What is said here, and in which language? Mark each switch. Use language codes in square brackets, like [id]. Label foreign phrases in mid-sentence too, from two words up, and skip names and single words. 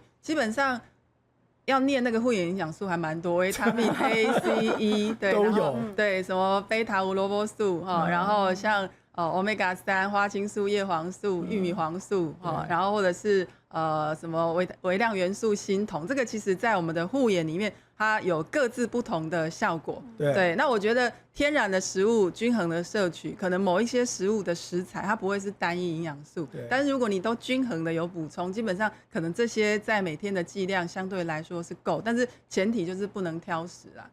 [zh] 基本上要念那個護眼營養素還蠻多，維他命 A、C、E 對都有，對，什麼貝塔胡蘿蔔素然後像Omega 3、花青素、葉黃素、玉米黃素然後或者是什麼微量元素鋅、銅，這個其實在我們的護眼裡面，它有各自不同的效果。對，那我覺得天然的食物均衡的攝取，可能某一些食物的食材它不會是單一營養素，但是如果你都均衡的有補充，基本上可能這些在每天的劑量相對來說是夠，但是前提就是不能挑食啦。